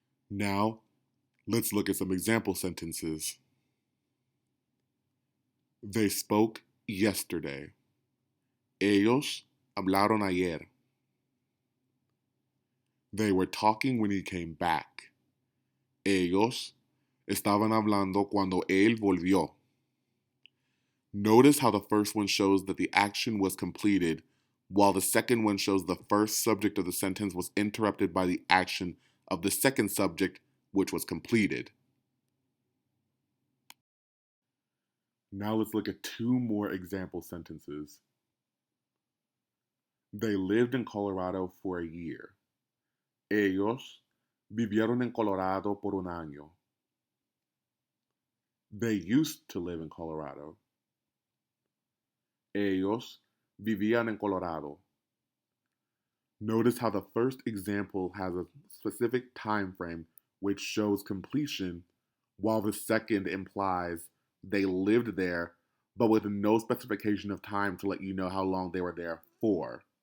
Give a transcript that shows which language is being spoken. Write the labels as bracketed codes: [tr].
[en] Now, let's look at some example sentences. They spoke yesterday. [es] Ellos hablaron ayer. [en] They were talking when he came back. [es] Ellos estaban hablando cuando él volvió. [en] Notice how the first one shows that the action was completed, while the second one shows the first subject of the sentence was interrupted by the action of the second subject, which was completed. Now let's look at two more example sentences. They lived in Colorado for a year. [es] Ellos vivieron en Colorado por un año. [en] They used to live in Colorado. [es] Ellos vivían en Colorado. [en] Notice how the first example has a specific time frame which shows completion, while the second implies they lived there, but with no specification of time to let you know how long they were there for.